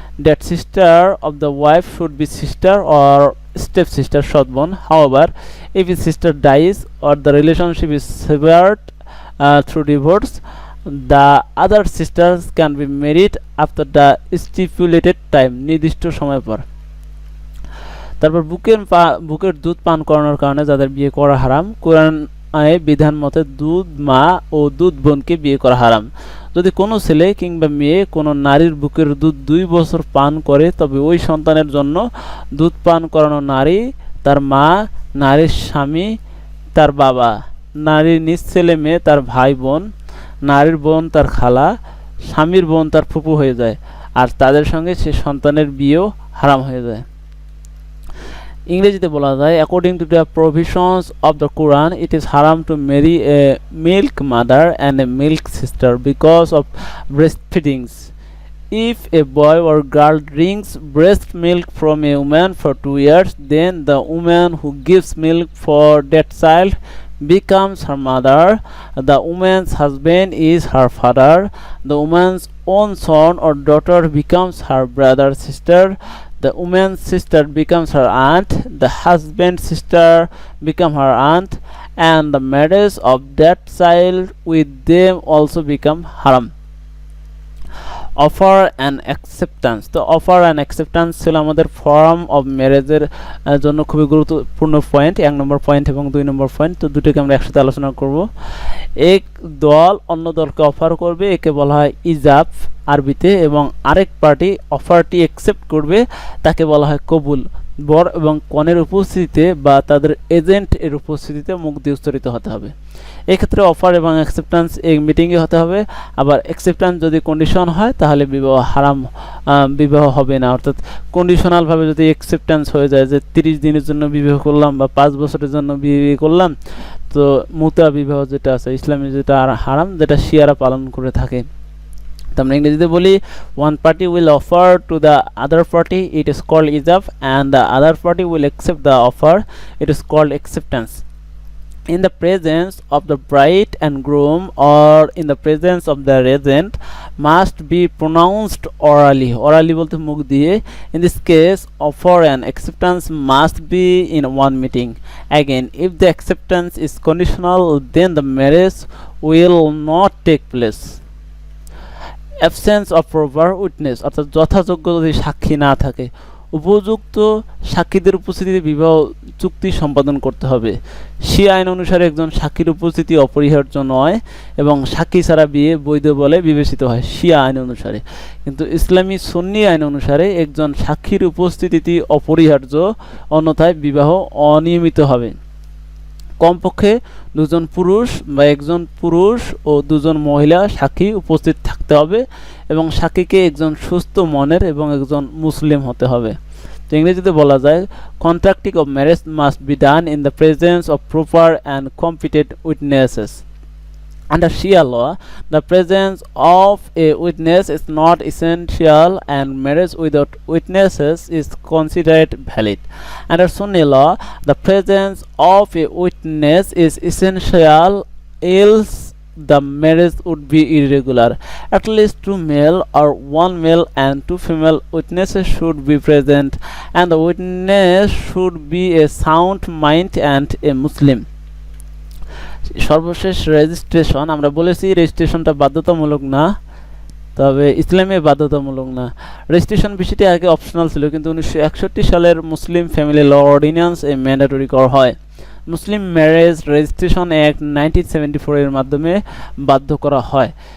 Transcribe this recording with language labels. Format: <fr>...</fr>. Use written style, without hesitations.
<en>That sister of the wife should be sister or stepsister সৎ-বোন. However, if his sister dies or the relationship is severed through divorce, the other sisters can be married after the stipulated time,</en> <bn>নির্দিষ্ট সময় পর. তারপর বুকের দুধ পান করানোর কারণে যাদের বিয়ে করা হারাম, কোরআন বিধান মতে দুধ মা ও দুধ বোনকে বিয়ে করা হারাম. যদি কোনো ছেলে কিংবা মেয়ে কোনো নারীর বুকের দুধ 2 বছর পান করে, তবে ওই সন্তানের জন্য দুধ পান করানো নারী তার মা, নারীর স্বামী তার বাবা, নারীর নিজ ছেলে মেয়ে তার ভাই বোন, নারীর বোন তার খালা, স্বামীর বোন তার ফুপু হয়ে যায়, আর তাদের সঙ্গে সে সন্তানের বিয়েও হারাম হয়ে যায়. ইংরেজিতে বলা যায়,</bn> <en>according to the provisions of the Quran, it is haram to marry a milk mother and a milk sister because of breastfeeding. If a boy or girl drinks breast milk from a woman for 2 years, then the woman who gives milk for that child becomes her mother. The woman's husband is her father. The woman's own son or daughter becomes her brother, sister. The woman's sister becomes her aunt. The husband's sister becomes her aunt, and the marriage of that child with them also become haram. Offer and acceptance.</en> <bn>তো offer and acceptance ছিল আমাদের form of ম্যারেজের জন্য খুবই গুরুত্বপূর্ণ point, 1 নম্বর point এবং 2 নম্বর point. তো দুটোকে আমরা একসাথে আলোচনা করব. এক দল অন্য দলকে অফার করবে, একে বলা হয় ইজাব আরবিতে, এবং আরেক পার্টি অফারটি অ্যাকসেপ্ট করবে, তাকে বলা হয় কবুল. বর এবং কনের উপস্থিতিতে বা তাদের এজেন্ট এর উপস্থিতিতে মুখ দিয়ে উচ্চারিত হতে হবে. এক্ষেত্রে অফার এবং অ্যাকসেপ্টেন্স এই মিটিংয়ে হতে হবে. আবার অ্যাকসেপ্টেন্স যদি কন্ডিশন হয় তাহলে বিবাহ হারাম, বিবাহ হবে না. অর্থাৎ কন্ডিশনালভাবে যদি অ্যাকসেপ্টেন্স হয়ে যায় যে 30 দিনের জন্য বিবাহ করলাম বা 5 বছরের জন্য বিয়ে করলাম, তো মুতা বিবাহ যেটা আছে ইসলামে যেটা হারাম, যেটা শিয়ারা পালন করে থাকে. আমরা ইংরেজিতে বলি,</bn> <en>one party will offer to the other party, it is called ijab, and the other party will accept the offer, it is called acceptance. In the presence of the bride and groom or in the presence of the regent must be pronounced orally. Orally</en> <bn>bolte mukh diye.</bn> <en>In this case, offer and acceptance must be in one meeting. Again, if the acceptance is conditional, then the marriage will not take place. Absence of proper witness,</en> <bn>অর্থাৎ যথাযোগ্য যদি সাক্ষী না থাকে, উপযুক্ত সাক্ষীদের উপস্থিতিতে বিবাহ চুক্তি সম্পাদন করতে হবে. শিয়া আইন অনুসারে একজন সাক্ষীর উপস্থিতি অপরিহার্য নয় এবং সাক্ষী ছাড়া বিয়ে বৈধ বলে বিবেচিত হয় শিয়া আইন অনুসারে. কিন্তু ইসলামী সুন্নি আইন অনুসারে একজন সাক্ষীর উপস্থিতি অপরিহার্য, অন্যথায় বিবাহ অনিয়মিত হবে. কমপক্ষে 2 জন পুরুষ বা 1 জন পুরুষ ও 2 জন মহিলা সাক্ষী উপস্থিত থাকতে হবে এবং সাক্ষীকে একজন সুস্থ মনের এবং একজন মুসলিম হতে হবে. তো ইংরেজিতে বলা যায়,</bn> <en>Contracting of marriage must be done in the presence of proper and competent witnesses. Under Shia law, the presence of a witness is not essential and marriage without witnesses is considered valid. Under Sunni law, the presence of a witness is essential, else the marriage would be irregular. At least 2 male or 1 male and 2 female witnesses should be present, and the witness should be a sound mind and a Muslim.</en> <bn>সর্বশেষ registration. আমরা বলেছি রেজিস্ট্রেশনটা বাধ্যতামূলক না, তবে ইসলামে বাধ্যতামূলক না. Registration বিষয়টি আগে অপশনাল ছিল, কিন্তু 1961 সালের মুসলিম ফ্যামিলি ল অর্ডিন্যান্স এ ম্যান্ডেটরি করা হয়. মুসলিম ম্যারেজ রেজিস্ট্রেশন অ্যাক্ট 1974 এর মাধ্যমে বাধ্য করা হয়.</bn>